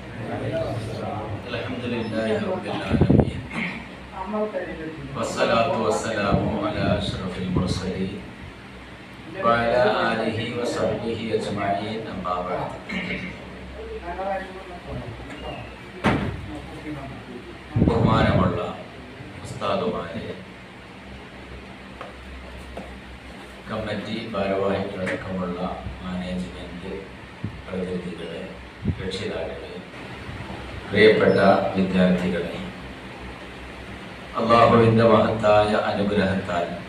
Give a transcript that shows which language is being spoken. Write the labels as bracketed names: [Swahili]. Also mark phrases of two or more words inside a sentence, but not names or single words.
[Arabic] الحمد لله رب العالمين. والصلاة والسلام على أشرف المرسلين وعلى آله وصحبه أجمعين، أما بعد. [Malayalam] ബഹുമാനമുള്ള ഉസ്താദുമാരെ, കമ്മിറ്റി ഭാരവാഹികളടക്കമുള്ള മാനേജ്മെന്റ് പ്രതിനിധികളെ, രക്ഷിതാക്കളെ, പ്രിയപ്പെട്ട വിദ്യാർത്ഥികളെ, അല്ലാഹുവിന്റെ മഹത്തായ അനുഗ്രഹത്താൽ